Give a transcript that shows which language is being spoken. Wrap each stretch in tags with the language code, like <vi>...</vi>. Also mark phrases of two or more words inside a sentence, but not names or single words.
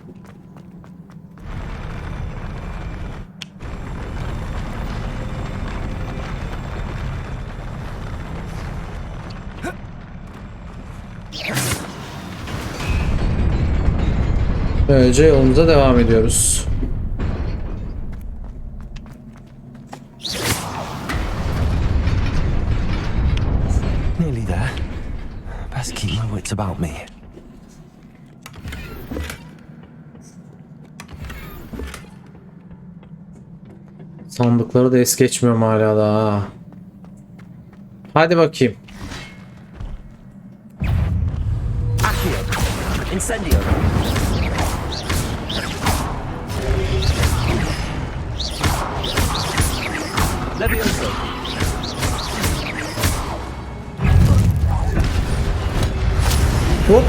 <tr>Böylece yolumuza devam ediyoruz.</tr> <en>Nearly there. Best keep my wits about me.</en> <tr>Sandıkları da es geçmiyorum hala daha. Hadi bakayım.</tr> <la>Accio. Incendio. Levioso.</la> <tr>Hop.</tr>